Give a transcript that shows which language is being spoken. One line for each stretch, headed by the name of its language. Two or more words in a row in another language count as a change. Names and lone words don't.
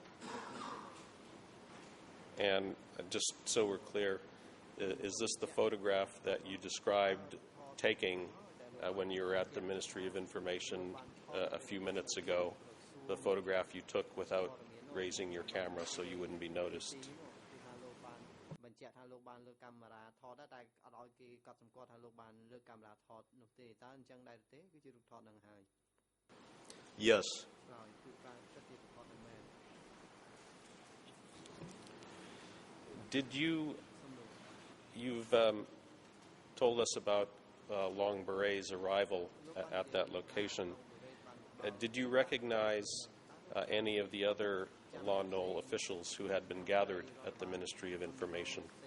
English: And just so we're clear, is this the photograph that you described taking when you were at the Ministry of Information a few minutes ago, the photograph you took without raising your camera so you wouldn't be noticed?
Khmer: លោកបានលើកកាមេរ៉ាថតតែអត់ឲ្យគេកត់សម្គាល់ថាលោកបានលើកកាមេរ៉ាថតនោះទេតើអញ្ចឹងដែរទេគឺជារូបថតនឹងហើយ
English: Yes.
Khmer: ហើយគឺការចាត់ជារូបថតនឹងមែន
English: Did you've told us about Long Beret's arrival at that location. Did you recognize any of the other Lon Nol officials who had been gathered at the Ministry of Information?